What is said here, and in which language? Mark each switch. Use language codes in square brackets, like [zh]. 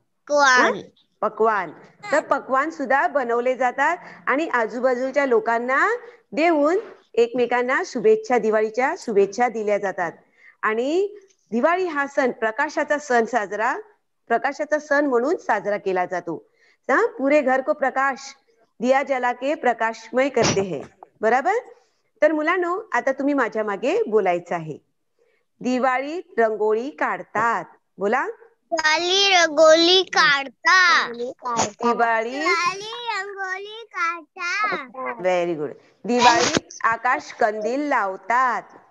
[mr] हा, पक्वान. तर पक्वान सुद्धा बनवले जातात आणि आजूबाजूच्या लोकांना देऊन एकमेकांना शुभेच्छा, दिवाळीच्या शुभेच्छा दिल्या जातात. आणि दिवाळी हा सण प्रकाशाचा सण म्हणून साजरा केला जातो. [hi] पुरे घर को दिया जला के प्रकाशमय करते हैं. [mr] बरोबर. तर मुलांनो, आता तुम्ही माझ्या मागे बोलायचं आहे. दिवाळीत रंगोळी काढतात. बोला. दिवाळी रंगोली काढता. दिवाळीत, रंगोली काढता. [en] Very good. [mr] दिवाळीत आकाश कंदील लावतात.